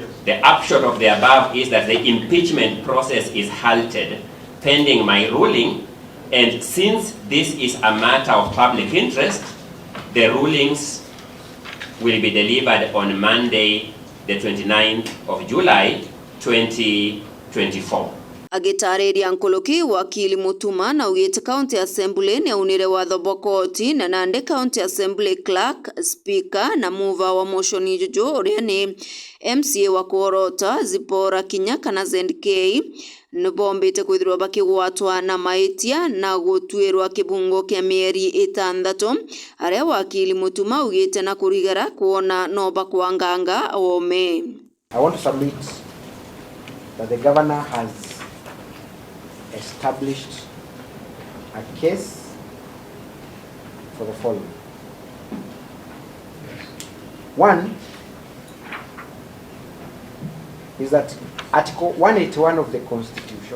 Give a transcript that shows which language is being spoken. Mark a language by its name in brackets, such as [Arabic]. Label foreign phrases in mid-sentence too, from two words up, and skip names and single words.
[English] The upshot of the above is that the impeachment process is halted pending my ruling, and since this is a matter of public interest, the rulings will be delivered on Monday, the 29th of July, 2024. [Meru] Agitariria Nkuluki wakili Mutuma na ugite County Assembly ni unire watho bokoti na nande County Assembly Clerk, Speaker na mover wa motion ijuju uria ni MCA wa Kuorota Zipora Kinyaka na ZNK nibombite kwithirwa bakigwatwa na maitia na gutwirwa kibungo kia mieri 6 aria wakili Mutuma ugite na kurigara kuona no bakwanganga ome. [English] I want to submit that the governor has established a case for the following. One is that Article 181 of the Constitution